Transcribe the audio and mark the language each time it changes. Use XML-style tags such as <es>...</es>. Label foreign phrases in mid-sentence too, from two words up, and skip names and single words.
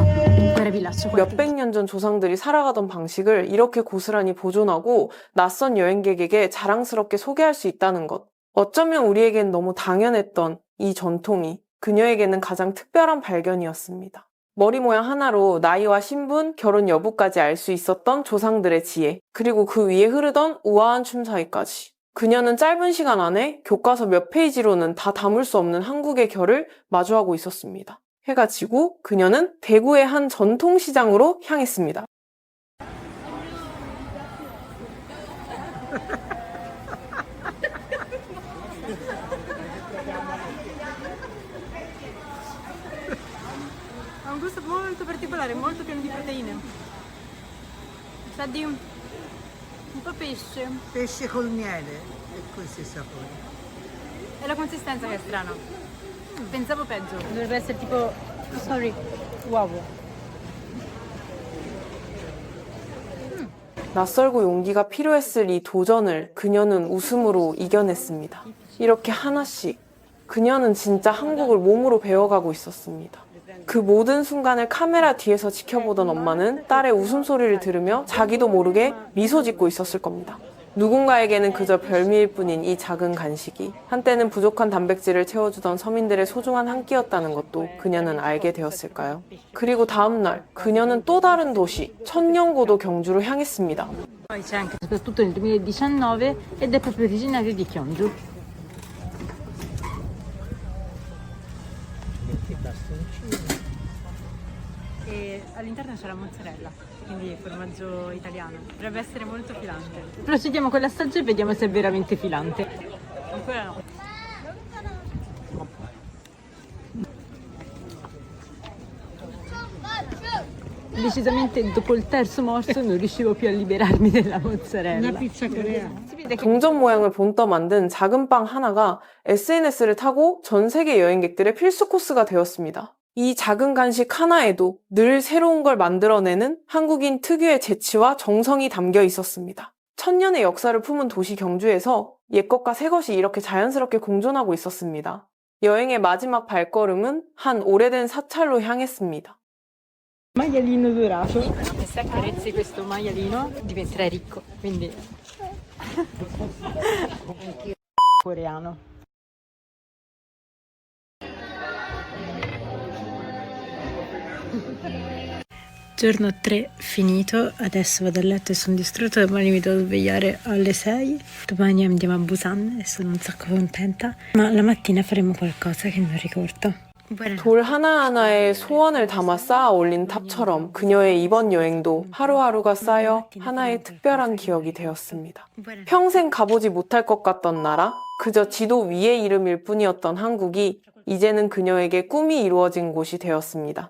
<it>Ora vi lascio qua.</it> <ko>몇백 년 전 조상들이 살아가던 방식을 이렇게 고스란히 보존하고 낯선 여행객에게 자랑스럽게 소개할 수 있다는 것. 어쩌면 우리에겐 너무 당연했던 이 전통이 그녀에게는 가장 특별한 발견이었습니다. 머리 모양 하나로 나이와 신분, 결혼 여부까지 알 수 있었던 조상들의 지혜, 그리고 그 위에 흐르던 우아한 춤사위까지. 그녀는 짧은 시간 안에 교과서 몇 페이지로는 다 담을 수 없는 한국의 결을 마주하고 있었습니다. 해가 지고 그녀는 대구의 한 전통시장으로 향했습니다.</ko> <it>Ha un gusto molto particolare, molto pieno di proteine. Sa di un po' pesce. Pesce col miele e questo è il sapore. È la consistenza che è strana. Pensavo peggio. Dovrebbe essere tipo, sorry, uovo.</it> <ko>낯설고 용기가 필요했을 이 도전을 그녀는 웃음으로 이겨냈습니다. 이렇게 하나씩 그녀는 진짜 한국을 몸으로 배워가고 있었습니다. 그 모든 순간을 카메라 뒤에서 지켜보던 엄마는 딸의 웃음소리를 들으며 자기도 모르게 미소 짓고 있었을 겁니다. 누군가에게는 그저 별미일 뿐인 이 작은 간식이 한때는 부족한 단백질을 채워주던 서민들의 소중한 한 끼였다는 것도 그녀는 알게 되었을까요? 그리고 다음 날 그녀는 또 다른 도시 천년고도 경주로 향했습니다.</ko> <it>Poi c'è anche soprattutto nel 2019 ed è proprio originario di Gyeongju. E all'interno c'è la mozzarella, quindi formaggio italiano. Dovrebbe essere molto filante. Procediamo con l'assaggio e vediamo se è veramente filante. Ancora no. Decisamente dopo il terzo morso non riuscivo più a liberarmi della mozzarella. Una pizza coreana.</it> <ko>동전 모양을 본떠 만든 작은 빵 하나가 SNS를 타고 전 세계 여행객들의 필수 코스가 되었습니다. 이 작은 간식 하나에도 늘 새로운 걸 만들어내는 한국인 특유의 재치와 정성이 담겨 있었습니다. 천년의 역사를 품은 도시 경주에서 옛것과 새것이 이렇게 자연스럽게 공존하고 있었습니다. 여행의 마지막 발걸음은 한 오래된 사찰로 향했습니다.</ko> <it>Maialino dorato. E se accarezzi questo maialino diventerai ricco, quindi coreano. Giorno 3 finito, adesso vado a letto e sono distrutta, domani mi devo svegliare alle 6, domani andiamo a Busan e sono un sacco contenta, ma la mattina faremo qualcosa che non ricordo.</it> <ko>돌 하나하나에 소원을 담아 쌓아 올린 탑처럼 그녀의 이번 여행도 하루하루가 쌓여 하나의 특별한 기억이 되었습니다. 평생 가보지 못할 것 같던 나라, 그저 지도 위의 이름일 뿐이었던 한국이 이제는 그녀에게 꿈이 이루어진 곳이 되었습니다.</ko>